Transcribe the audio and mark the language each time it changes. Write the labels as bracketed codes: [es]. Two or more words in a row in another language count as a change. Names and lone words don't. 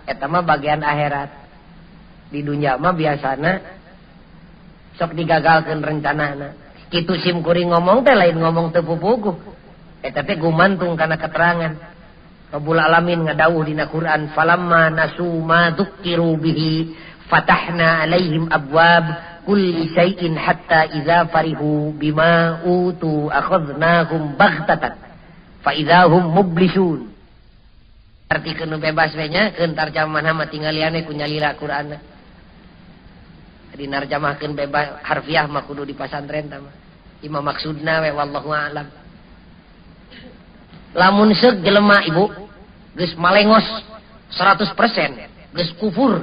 [su] Eta mah bagian akhirat. Di dunia mah biasana sok digagalkeun rencanana. Kitu sim kuring ngomong teh lain ngomong teu pupuguh. Eta teh gumantung kana keterangan. Rabbul Alamin ngadawuh dina Quran, [ar] فلما نسوا ما ذكروا به فتحنا عليهم أبواب كل شيء حتى إذا فرحوا بما أوتوا أخذناهم بغتة فإذا هم مبلسون." [su] Artikeun bebas we nya keun tarjamahna mah tinggaliane ku nyalira Qur'anna. Dinarjamahkeun bebas harfiah mah kudu di pasantren tah mah. Imam maksudna we [ar] والله أعلم. [su] Lamun seug jelema ibu geus malengos 100%, geus kufur.